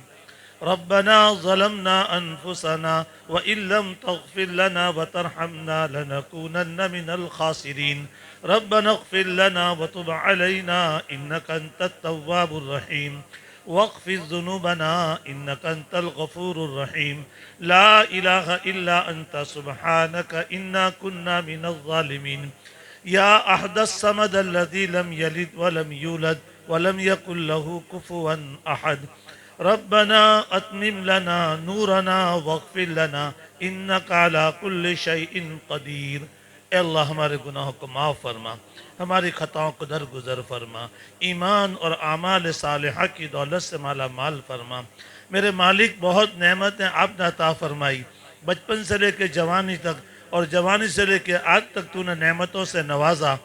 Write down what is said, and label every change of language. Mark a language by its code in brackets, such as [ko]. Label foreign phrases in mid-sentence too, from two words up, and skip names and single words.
[ar] ربنا ظلمنا أنفسنا وإن لم تغفر لنا وترحمنا لنكونن من الخاسرين. ربنا اغفر لنا وتب علينا إنك أنت التواب الرحيم واغفر ذنوبنا إنك أنت الغفور الرحيم. لا إله إلا أنت سبحانك إنا كنا من الظالمين. يا أحد الصمد الذي لم يلد ولم يولد ولم يكن له كفوا أحد. ربنا أتمم لنا نورنا واغفر لنا إنك على كل شيء قدير. [hi] ए अल्लाह हमारे गुनाहों को माफ़ फरमा, हमारी ख़ताओं को दरगुज़र फरमा, ईमान और आमाल सालिहा की दौलत से माला माल फरमा। मेरे मालिक बहुत नेमतें आपने अता फरमाई, बचपन से लेकर जवानी तक और जवानी से लेकर आज तक तूने नेमतों से नवाजा।